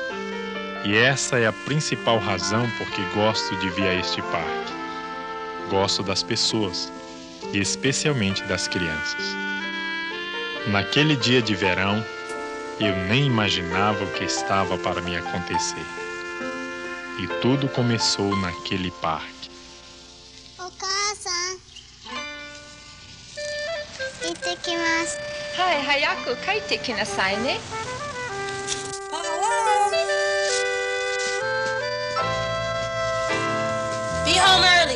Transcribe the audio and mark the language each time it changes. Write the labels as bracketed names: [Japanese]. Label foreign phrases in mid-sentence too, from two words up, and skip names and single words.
[Portuguese] E essa é a principal razão por que gosto de vir a este parque. Gosto das pessoas, e especialmente das crianças. Naquele dia de verão, eu nem imaginava o que estava para me acontecer. E tudo começou naquele parque. [Japanese] お母さん、行ってきます. はい、早く帰ってきなさいね. [English] Be home early.